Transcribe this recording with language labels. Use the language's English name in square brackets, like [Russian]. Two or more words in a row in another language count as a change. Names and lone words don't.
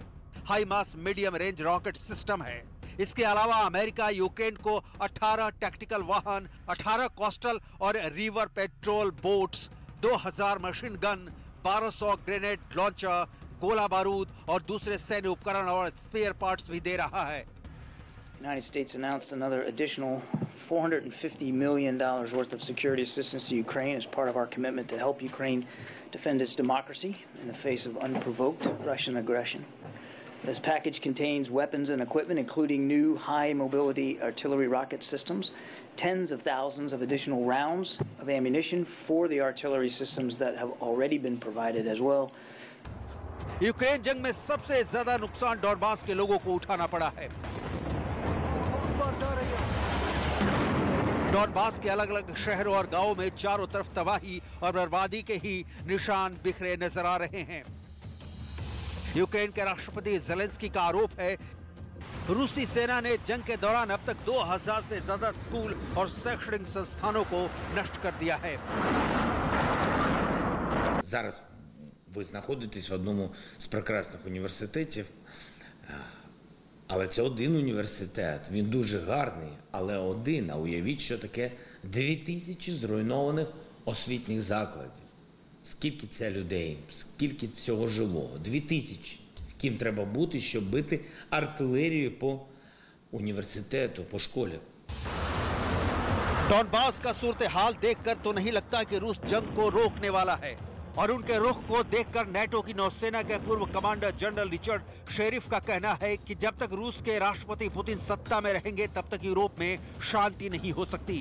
[Hindi] हाईमास [English] medium range rocket system [Hindi] है। इसके अलावा अमेरिका यूक्रेन को 18 टैक्टिकल वाहन, 18 कोस्टल और [English] river patrol boats, [Hindi] 2000 [English] machine gun, [Hindi] 1200 [English] grenade launcher, [Hindi] गोला बारूद और दूसरे सैन्य उपकरण और [English] spare parts [Hindi] भी दे रहा है। [English] The United States announced another additional $450 million worth of security assistance to Ukraine as part of our commitment to help Ukraine defend its democracy in the face of unprovoked Russian aggression. This package contains weapons and equipment, including new high-mobility artillery rocket systems, tens of thousands of additional rounds of ammunition for the artillery systems that have already been provided as well. [Hindi] यूक्रेन जंग में सबसे ज्यादा नुकसान डॉनबास के लोगों को उठाना पड़ा है। डॉनबास के अलग अलग शहरों और गांवों में चारों तरफ तबाही और बर्बादी के ही निशान बिखरे नजर आ रहे हैं। यूक्रेन के राष्ट्रपति ज़ेलेंस्की का आरोप है रूसी सेना ने जंग के दौरान अब तक 2000 से ज्यादा स्कूल और शैक्षणिक संस्थानों को नष्ट कर दिया है। [Ukrainian] Зараз ви знаходитесь в одному з прекрасних університетів. Але це один університет, він дуже гарний, але один. А уявіть, що таке 2000 зруйнованих освітніх закладів. Скільки це людей, скільки всього живого? 2000. Ким треба бути, щоб бити артилерію по університету, по школі? [Hindi] डॉनबास का सूरत हाल देखकर तो नहीं लगता कि रूस जंग को रोकने वाला है और उनके रुख को देखकर नेटो की नौसेना के पूर्व कमांडर जनरल रिचर्ड शेरिफ का कहना है कि जब तक रूस के राष्ट्रपति पुतिन सत्ता में रहेंगे तब तक यूरोप में शांति नहीं हो सकती।